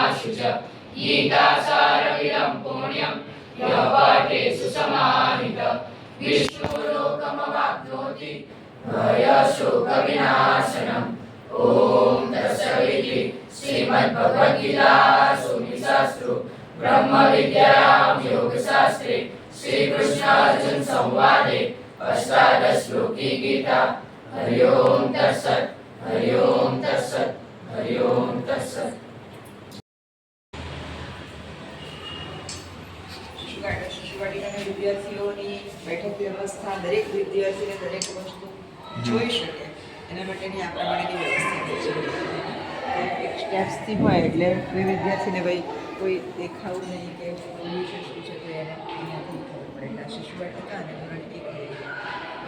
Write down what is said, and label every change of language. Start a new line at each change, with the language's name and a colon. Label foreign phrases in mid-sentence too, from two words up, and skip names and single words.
Sanskrit: शुच गीतासारमिदं पुण्यं यः पाठेषु समाहितः विष्णुलोकमवाप्नोति भयशोकविनाशनम् ॐ तत्सदिति श्रीमद्भगवद्गीतासु उपनिषत्सु ब्रह्मविद्यायां योगशास्त्रे श्रीकृष्णार्जुन संवादे अष्टादशश्लोकी गीता हरि ओम तत्सत् हरि ओम तत्सत् हरि ओम तत्सत्
Gujarati: શિશુવાટિકાના વિદ્યાર્થીઓની બેઠક વ્યવસ્થા દરેક વિદ્યાર્થીને દરેક વસ્તુ જોઈ શકે એના માટેની આ પ્રમાણેની વ્યવસ્થા થઈ છે એક સ્ટેપ્સથી હોય એટલે કોઈ વિદ્યાર્થીને ભાઈ કોઈ દેખાવું નહીં કે વિશે શું છે તો એને અહીંયાથી ખબર પડે એટલે આ શિશુવાટિકા અને ધોરણ 1